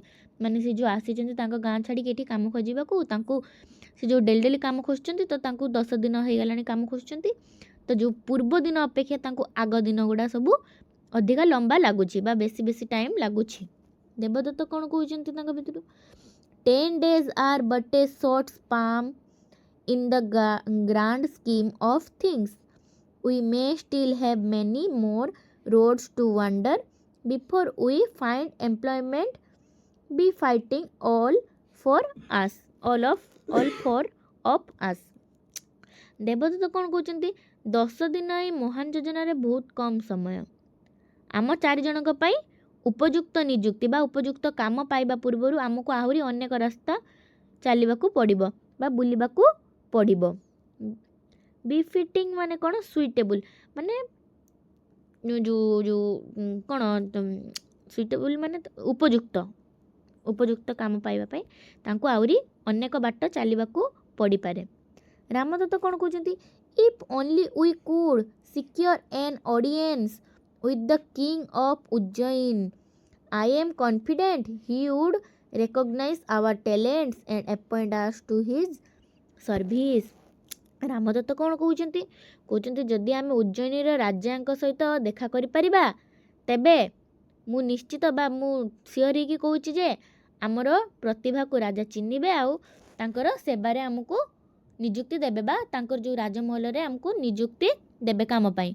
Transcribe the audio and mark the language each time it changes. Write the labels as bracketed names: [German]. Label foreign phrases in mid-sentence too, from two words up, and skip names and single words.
[Odia] ମାନେ ସେ ଯେଉଁ ଆସିଛନ୍ତି ତାଙ୍କ ଗାଁ ଛାଡ଼ିକି ଏଠି କାମ ଖୋଜିବାକୁ, ତାଙ୍କୁ ସେ ଯେଉଁ ଡେଲି କାମ ଖୋଜୁଛନ୍ତି, ତ ତାଙ୍କୁ 10 ଦିନ ହେଇଗଲାଣି କାମ ଖୋଜୁଛନ୍ତି। ତ ଯେଉଁ ପୂର୍ବ ଦିନ ଅପେକ୍ଷା ତାଙ୍କୁ ଆଗ ଦିନ ଗୁଡ଼ା ସବୁ ଅଧିକା ଲମ୍ବା ଲାଗୁଛି ବା ବେଶୀ ଟାଇମ୍ ଲାଗୁଛି। ଦେବଦତ୍ତ କ'ଣ କହୁଛନ୍ତି ତାଙ୍କ ଭିତରୁ? [English] 10 days are but a short span in the grand scheme of things. We may still have many more roads to wander before we find employment. Be fighting all for us, all of us। [Odia] ଦେବଦତ୍ତ କ'ଣ କହୁଛନ୍ତି? 10 ଦିନ ଏଇ ମହାନ ଯୋଜନାରେ ବହୁତ କମ୍ ସମୟ। ଆମ 4 ଜଣଙ୍କ ପାଇଁ ଉପଯୁକ୍ତ ନିଯୁକ୍ତି ବା ଉପଯୁକ୍ତ କାମ ପାଇବା ପୂର୍ବରୁ ଆମକୁ ଆହୁରି ଅନେକ ରାସ୍ତା ଚାଲିବାକୁ ପଡ଼ିବ ବା ବୁଲିବାକୁ ପଡ଼ିବ। ବିଫିଟିଂ ମାନେ କ'ଣ? ସୁଇଟେବୁଲ୍ ମାନେ ଯେଉଁ କ'ଣ? ସୁଇଟେବୁଲ୍ ମାନେ ଉପଯୁକ୍ତ କାମ ପାଇବା ପାଇଁ ତାଙ୍କୁ ଆହୁରି ଅନେକ ବାଟ ଚାଲିବାକୁ ପଡ଼ିପାରେ। ରାମଦତ୍ତ କ'ଣ କହୁଛନ୍ତି? [English] if only we could secure an audience with the king of Ujjain, I am confident he would recognize our talents and appoint us to his service। [Odia] ରାମଦତ୍ତ କ'ଣ କହୁଛନ୍ତି? କହୁଛନ୍ତି ଯଦି ଆମେ ଉଜ୍ଜୟିନୀର ରାଜାଙ୍କ ସହିତ ଦେଖା କରିପାରିବା, ତେବେ ମୁଁ ନିଶ୍ଚିତ ବା ମୁଁ ସିଓର ହେଇକି କହୁଛି ଯେ ଆମର ପ୍ରତିଭାକୁ ରାଜା ଚିହ୍ନିବେ ଆଉ ତାଙ୍କର ସେବାରେ ଆମକୁ ନିଯୁକ୍ତି ଦେବେ ବା ତାଙ୍କର ଯେଉଁ ରାଜମହଲରେ ଆମକୁ ନିଯୁକ୍ତି ଦେବେ କାମ ପାଇଁ।